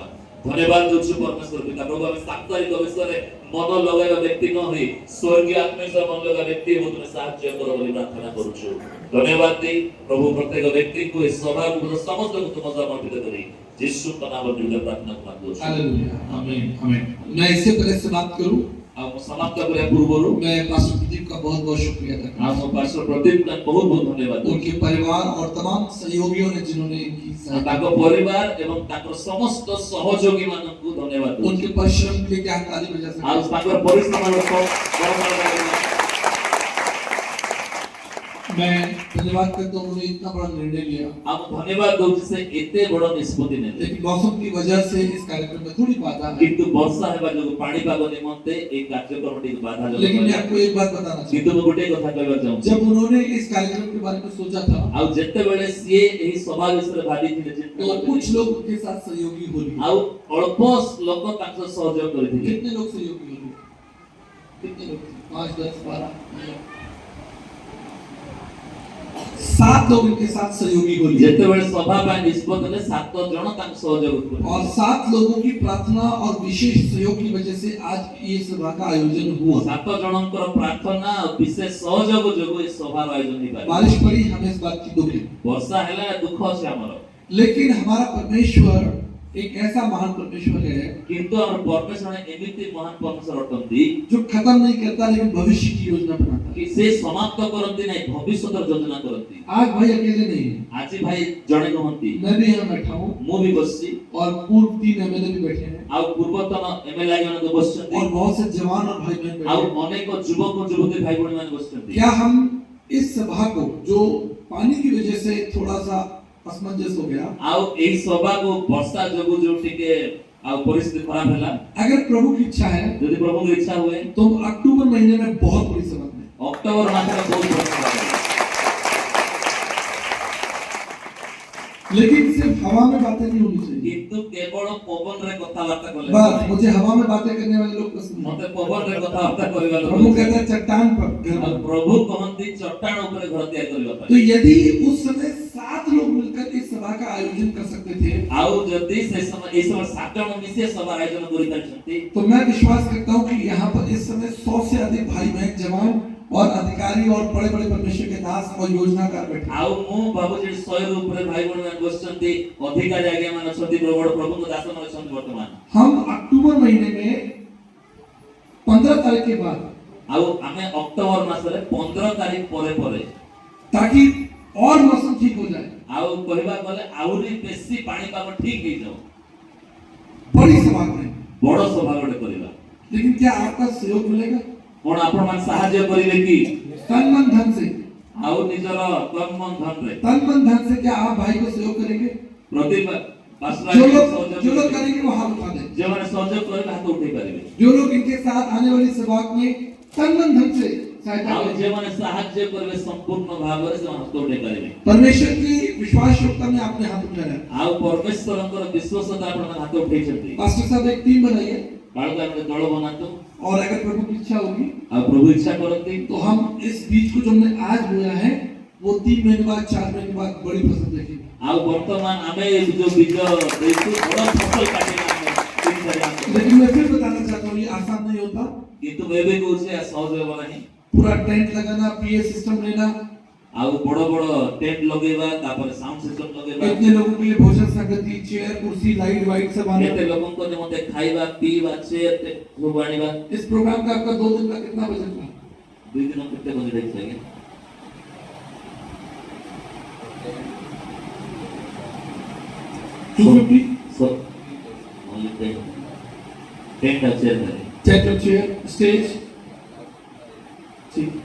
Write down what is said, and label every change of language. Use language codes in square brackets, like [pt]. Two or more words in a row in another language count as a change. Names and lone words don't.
[or] ଧନ୍ୟବାଦ ଦେଉଛୁ ପରମେଶ୍ୱର ପିତା। ପ୍ରଭୁ ଆମେ ସାଂସାରିକ ବିଷୟରେ ମନ ଲଗାଇବା ବ୍ୟକ୍ତି ନ ହୋଇ ସ୍ୱର୍ଗୀୟ ଆତ୍ମିକ ମନ ଲଗାଇବା ବ୍ୟକ୍ତି ହେବୁ ତୁମେ ସାହାଯ୍ୟ କର ବୋଲି ପ୍ରାର୍ଥନା କରୁଛୁ। ଧନ୍ୟବାଦ ଦେଇ ପ୍ରଭୁ ପ୍ରତ୍ୟେକ ବ୍ୟକ୍ତିଙ୍କୁ ଏ ସଭାକୁ ସମସ୍ତଙ୍କୁ ତୁମ ସମର୍ପିତ କରି ଯୀଶୁଙ୍କ ନାମରେ ପ୍ରାର୍ଥନା କରୁଛୁ। [hi] हालेलुया। आमीन। आमीन। मैं इससे पहले समाप्त करूं, [or] ଆଉ ମୁଁ ସମାପ୍ତ କରିବା ପୂର୍ବରୁ [hi] मैं पास्टर प्रदीप का बहुत बहुत शुक्रिया अदा करता [or] ଆଉ ମୋ ପାଷ୍ଟର ପ୍ରଦୀପ ପାଇଁ ବହୁତ ବହୁତ ଧନ୍ୟବାଦ [hi] हूं। [or] ଦେଉଛି। [hi] उनके परिवार और तमाम सहयोगियों ने जिन्होंने इनकी सहायता, [or] ତାଙ୍କ ପରିବାର ଏବଂ ତାଙ୍କର ସମସ୍ତ ସହଯୋଗୀ ମାନଙ୍କୁ ଧନ୍ୟବାଦ ଦେଉଛି। [hi] उनके परिश्रम के लिए क्या हम ताली बजा सकते [or] ଆଉ [hi] हैं? [or] ତାଙ୍କର ପରିଶ୍ରମର [hi] मैं धन्यवाद करता हूं, उन्होंने इतना बड़ा निर्णय लिया, [or] ଆଉ ଧନ୍ୟବାଦ ଦଉଛି ସେ ଏତେ ବଡ଼ ନିଷ୍ପତ୍ତି ନେଲେ। [hi] लेकिन मौसम की वजह से इस कार्यक्रम में थोड़ी बाधा है। [or] କିନ୍ତୁ ବର୍ଷା ହେବା ଯୋଗୁଁ ପାଣିପାଗ ନିମନ୍ତେ ଏହି କାର୍ଯ୍ୟକ୍ରମଟି ବାଧାଜନକ [hi] लेकिन मैं [or] ହେଲା। [hi] आपको एक बात बताना [or] କିନ୍ତୁ [hi] चाहता [or] ମୁଁ ଗୋଟିଏ କଥା କହିବାକୁ [hi] हूं, [or] ଚାହୁଁଛି, [hi] जब उन्होंने इस कार्यक्रम के बारे में सोचा था [or] ଆଉ ଯେତେବେଳେ ସିଏ ଏହି ସଭା ବିଷୟରେ ଭାବିଥିଲେ, ଚିନ୍ତା [hi] तो [or] କରିଥିଲେ, [hi] कुछ लोग उनके साथ सहयोगी हो लिए। [or] ଆଉ ଅଳ୍ପ ଲୋକ ତାଙ୍କ ସହ ସହଯୋଗ କରିଥିଲେ। [hi] कितने लोग सहयोगी हो लिए? कितने लोग? 5, 10, 12, 7 लोग इनके साथ सहयोगी हो लिए। [or] ଯେତେବେଳେ ସଭା ପାଇଁ ନିଷ୍ପତ୍ତି ନେଲେ 7 ଜଣ ତାଙ୍କୁ ସହଯୋଗ କଲେ। [hi] और 7 लोगों की प्रार्थना और विशेष सहयोग की वजह से आज ये सभा का आयोजन हुआ। [or] 7 ଜଣଙ୍କର ପ୍ରାର୍ଥନା ଆଉ ବିଶେଷ ସହଯୋଗ ଯୋଗୁଁ ଏହି ସଭାର ଆୟୋଜନ ହେଇପାରିଲା। [hi] बारिश पड़ी, हमें इस बात की दुख है, [or] ବର୍ଷା ହେଲା, ଦୁଃଖ ଅଛି ଆମର, [hi] लेकिन हमारा परमेश्वर एक ऐसा महान परमेश्वर है [or] କିନ୍ତୁ ଆମର ପରମେଶ୍ୱର ଏମିତି ମହାନ ପରମେଶ୍ୱର ଅଟନ୍ତି [hi] जो खत्म नहीं करता लेकिन भविष्य की योजना बनाता है। [or] କି ସେ ସମାପ୍ତ କରନ୍ତି ନାହିଁ, ଭବିଷ୍ୟତର ଯୋଜନା କରନ୍ତି। [hi] आज भाई अकेले नहीं है, [or] ଆଜି ଭାଇ ଜଣେ ନୁହନ୍ତି, [hi] मैं भी यहाँ बैठा हूँ [or] ମୁଁ ବି ବସିଛି, [hi] और पूर्व 3 एमएलए भी बैठे हैं [or] ଆଉ ପୂର୍ବତନ ଏମଏଲଏ ମାନଙ୍କୁ ବସିଛନ୍ତି, [hi] और बहुत से जवान और भाई बहन बैठे [or] ଆଉ [hi] हैं। [or] ଅନେକ ଯୁବକ ଯୁବତୀ ଭାଇ ଭଉଣୀ ମାନେ ବସିଛନ୍ତି। [hi] क्या हम इस सभा को जो पानी की वजह से थोड़ा सा असमंजस हो गया, [or] ଆଉ ଏହି ସଭାକୁ ବର୍ଷା ଯୋଗୁଁ ଯୋଉ ଟିକେ ଆଉ ପରିସ୍ଥିତି ଖରାପ ହେଲା [hi] अगर प्रभु की इच्छा है [or] ଯଦି ପ୍ରଭୁଙ୍କ ଇଚ୍ଛା ହୁଏ [hi] तो अक्टूबर महीने में बहुत बड़ी सभा में [or] ଅକ୍ଟୋବର ମାସରେ ବହୁତ ବଡ଼ ସଭା କରିବା। [hi] लेकिन सिर्फ हवा में बातें नहीं होनी चाहिए। [or] କିନ୍ତୁ କେବଳ ପବନରେ କଥାବାର୍ତ୍ତା କଲେ [hi] बस मुझे हवा में बातें करने वाले लोग पसंद नहीं। [or] ମତେ ପବନରେ କଥାବାର୍ତ୍ତା କରିବା ଲୋକ [hi] प्रभु कहते हैं चट्टान पर घर [or] ଆଉ [hi] बनाओ। [or] ପ୍ରଭୁ କହନ୍ତି ଚଟାଣ ଉପରେ ଘର ତିଆରି କରିବା [hi] तो [or] ପାଇଁ। [hi] यदि उस समय 7 लोग मिलकर इस सभा का आयोजन कर सकते थे [or] ଆଉ ଯଦି ସେ ସମୟ ଏଇ ସମୟ 7 ଜଣ ମିଶି ଏ ସଭାର ଆୟୋଜନ କରିପାରିଛନ୍ତି [hi] तो मैं विश्वास करता हूँ कि यहाँ पर इस समय 100 से अधिक भाई बहन जवान और अधिकारी और बड़े बड़े परमेश्वर के दास और योजनाकार बैठे। [or] ଆଉ ମୁଁ ଭାବୁଛି 100 ଉପରେ ଭାଇ ଭଉଣୀ ମାନେ ବସିଛନ୍ତି ଅଧିକାରୀ ଆଜ୍ଞା ମାନେ ଅଛନ୍ତି ବଡ଼ ପ୍ରଭୁଙ୍କ ଦାସ ମାନେ ଅଛନ୍ତି ବର୍ତ୍ତମାନ। [hi] हम अक्टूबर महीने में 15 तारीख के बाद [or] ଆଉ ଆମେ ଅକ୍ଟୋବର ମାସରେ 15 ତାରିଖ ପରେ ପରେ [hi] ताकि और मौसम ठीक हो जाए [or] ଆଉ କହିବା ଗଲେ ଆହୁରି ବେଶୀ ପାଣିପାଗ ଠିକ ହେଇଯାଉ [hi] बड़ी सभा करें। [or] ବଡ଼ ସଭା ଗୋଟେ କରିବା। [hi] लेकिन क्या आपका सहयोग मिलेगा? [or] କଣ ଆପଣ ମାନେ ସାହାଯ୍ୟ କରିବେ କି [hi] तन मन धन से [or] ଆଉ ନିଜର କର୍ମ ଧନରେ [hi] तन मन धन से क्या आप भाई को सहयोग करेंगे? [or] ପ୍ରତି [hi] जो लोग करेंगे वो हाथ उठा दें। [or] ଯେଉଁମାନେ ସହଯୋଗ କରିବେ ହାତ ଉଠେଇ ପାରିବେ। [hi] जो लोग इनके साथ आने वाली सभा में तन मन धन से सहायता [or] ଆଉ [hi] करेंगे [or] ଯେଉଁମାନେ ସାହାଯ୍ୟ କରିବେ ସମ୍ପୂର୍ଣ୍ଣ ଭାବରେ ସେମାନେ ହାତ ଉଠେଇ ପାରିବେ। [hi] परमेश्वर की विश्वास योग्यता में आपने हाथ उठाया। [or] ଆଉ ପରମେଶ୍ୱରଙ୍କର ବିଶ୍ୱାସତା ଆପଣମାନେ ହାତ ଉଠେଇଛନ୍ତି। [hi] पास्टर साहब एक टीम बनाइए [or] ବାଳକ ଆମେ ଦଳ ବନାନ୍ତୁ [hi] और अगर प्रभु की इच्छा होगी [or] ଆଉ ପ୍ରଭୁ ଇଚ୍ଛା କରନ୍ତି [hi] तो हम इस बीज को जो हमने आज बोया है वो 3 महीने बाद 4 महीने बाद बड़ी फसल देखेंगे। [or] ଆଉ ବର୍ତ୍ତମାନ ଆମେ ଏ ଯୋଉ ବୀଜ ଦେଇଛୁ ବଡ଼ ଫସଲ କାଟିବା ଆମେ 3-4 ମାସ। [hi] लेकिन मैं फिर बताना चाहता हूँ ये आसान नहीं होता। [or] କିନ୍ତୁ ମୁଁ ଏବେ କହୁଛି ଏହା ସହଜ ହେବ ନାହିଁ। [hi] पूरा टेंट लगाना, [en] PA system [hi] लेना, [or] ଆଉ ବଡ଼ ବଡ଼ ଟେଣ୍ଟ ଲଗେଇବା ତାପରେ [en] sound system [or] ଲଗେଇବା [hi] इतने लोगों के लिए भोजन संगति, चेयर, कुर्सी, लाइट वाइट सब आने। [or] କେତେ ଲୋକଙ୍କ ନିମନ୍ତେ ଖାଇବା ପିଇବା ଚେୟାର ସବୁ ଆଣିବା। [hi] इस प्रोग्राम का आपका 2 दिन का कितना बजट है? [or] 2 ଦିନ କେତେ ବଜେଟ ହେଇଛି ଆଜ୍ଞା? [hi] 250 [en] So, only [hi] 10 और चेयर करें। टेंट और चेयर, स्टेज, ठीक।